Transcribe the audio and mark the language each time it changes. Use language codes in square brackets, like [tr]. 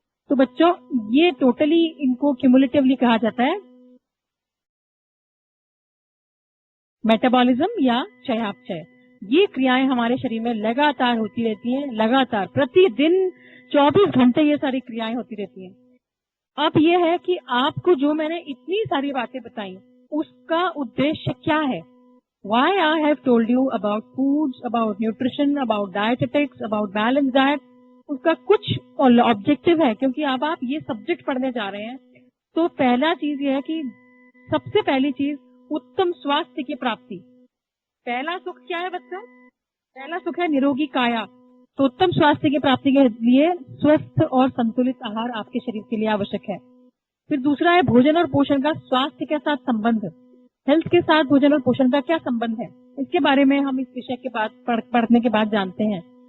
[hi] तो बच्चों ये टोटली इनको क्यूमुलेटिवली कहा जाता है मेटाबॉलिज्म या चयापचय। ये क्रियाएं हमारे शरीर में लगातार होती रहती हैं, लगातार प्रतिदिन 24 घंटे ये सारी क्रियाएं होती रहती हैं। अब ये है कि आपको जो मैंने इतनी सारी बातें बताई उसका उद्देश्य क्या है? [en] Why I have told you about foods, about nutrition, about dietetics, about balanced diet, [hi] उसका कुछ ऑब्जेक्टिव है क्योंकि अब आप ये सब्जेक्ट पढ़ने जा रहे हैं। तो पहला चीज ये है कि सबसे पहली चीज उत्तम स्वास्थ्य की प्राप्ति। पहला सुख क्या है बच्चा? पहला सुख है निरोगी काया। तो उत्तम स्वास्थ्य की प्राप्ति के लिए स्वस्थ और संतुलित आहार आपके शरीर के लिए आवश्यक है। फिर दूसरा है भोजन और पोषण का स्वास्थ्य के साथ संबंध। हेल्थ के साथ भोजन और पोषण का क्या संबंध है, इसके बारे में हम इस विषय के बाद पढ़ने के बाद जानते हैं।